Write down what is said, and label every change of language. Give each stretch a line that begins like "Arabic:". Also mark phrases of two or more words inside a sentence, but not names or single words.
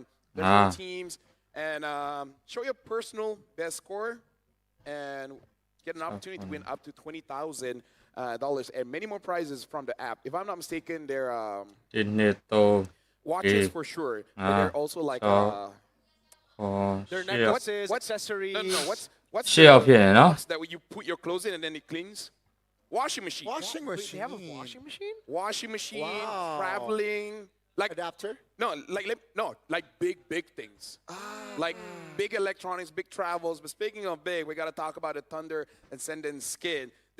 English: Different teams and show your personal best score and get an opportunity to win up to $20,000 and many more prizes from the app. If I'm not mistaken, they're 1 2 3 watches for sure, but they're also like 4 Their 6 necklaces, accessories. no, what's
Burmese: ရှေ့ရောက်ဖြစ်နေနော်
English: box that when you put your clothes in and then it cleans? Washing machine. Washing Wait, they have a machine. washing machine? Washing machine, Wow. traveling, like Adapter? like big things. Like big electronics, big travels. But speaking of big, we got to talk about the Thunder and Senden skin.